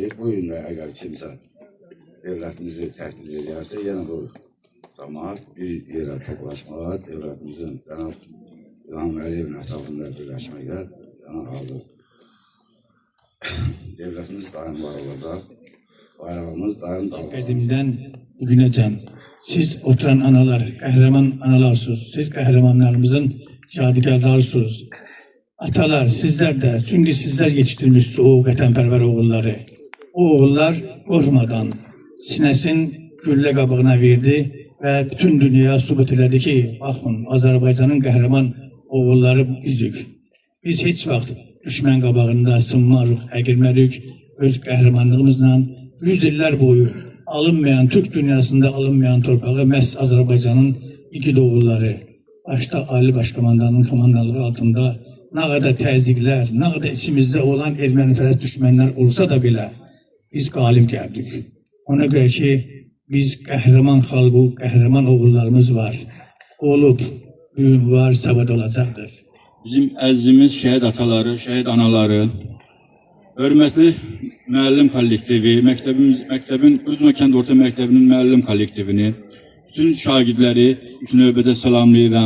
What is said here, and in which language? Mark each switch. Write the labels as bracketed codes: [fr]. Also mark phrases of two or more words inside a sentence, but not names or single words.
[az] Bu gün də əgər kimsə devletimizi təhdid edərsə, yenə bu cəmaət bir yerə toplaşmağa, devletimizin Cənab İlham Əliyevin ətrafında birləşməyə hazır. Devletimiz daim var olacaq. Bayrağımız daim qalacaq. Qədimdən bugünəcən siz oturan analar, qəhrəman analarsınız. Siz qəhrəmanlarımızın yadigarlarısınız. Atalar, [tr] sizler de, çünkü sizler yetiştirmişsiniz [az] o vətənpərvər oğulları. O oğullar qorxmadan sinəsin güllə qabığına verdi və bütün dünyaya sübut elədi ki, baxın, Azərbaycanın qəhrəman oğulları bizik. Biz heç vaxt düşmən qabağında sınmarıq, əgirmərik, öz qəhrəmanlığımızla 100 illər boyu alınmayan, Türk dünyasında alınmayan torpağı məhz Azərbaycanın igid oğulları, başta Ali Başkomandanın komandanlığı altında [tr] ne kadar [az] təzyiqlər, [tr] ne kadar içimizde olan [az] ermənifərəst düşmənlər olsa da belə biz qalib gəldik. Ona göre ki biz qəhrəman xalqı, qəhrəman oğullarımız var. Olub, bugün var, sabah olacaqdır. Bizim əzizimiz şəhid ataları, şəhid anaları, hörmətli müəllim kollektivi, məktəbin Uzma kənd orta məktəbinin müəllim kollektivini, bütün şagirdləri ilk növbədə salamlayıram.